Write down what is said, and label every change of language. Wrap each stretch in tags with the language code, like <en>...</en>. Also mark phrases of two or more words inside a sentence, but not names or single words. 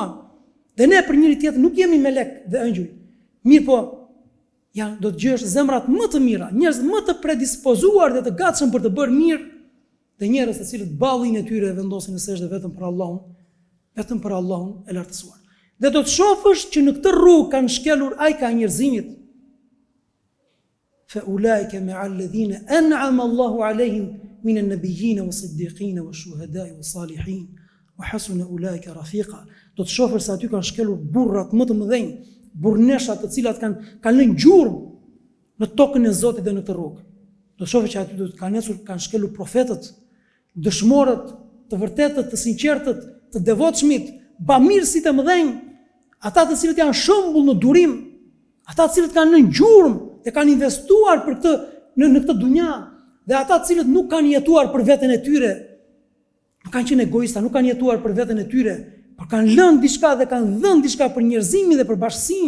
<sq>Dhe ne për njëri tjetër nuk jemi melek dhe ëngjëj. Mirë po, do të gjesh zemrat më të mira, njerëz më të predispozuar dhe të gatshëm për të bërë mirë, dhe njerëz të cilët ballin e tyre vendosin në sejdë vetëm për Allahun e lartësuar. Dhe do të shohësh që në këtë rrugë kanë shkelur ajka njerëzimit.</sq> <ar>فأولئك مع الذين أنعم الله عليهم من النبيين والصديقين والشهداء والصالحين وحسن أولئك رفيقا.</ar> <sq>Do të shohësh se aty kanë shkelur burrat më të mëdhenj, burrneshat të cilat kanë lënë gjurmë në tokën e Zotit dhe në këtë rrugë. Do të shohësh që aty do të kanë shkelur profetët, dëshmorët, të vërtetët, të sinqertët, të devotshmit, bamirësit e mëdhenj, ata të cilët janë shembull në durim, ata të cilët kanë lënë gjurmë dhe kanë investuar për këtë në këtë dunja, dhe ata të cilët nuk kanë jetuar për veten e tyre, nuk kanë qenë egoista, nuk kanë jetuar për veten e tyre, por kanë lënë diçka dhe kanë dhënë diçka për njerëzimin dhe për bashkësinë.</sq>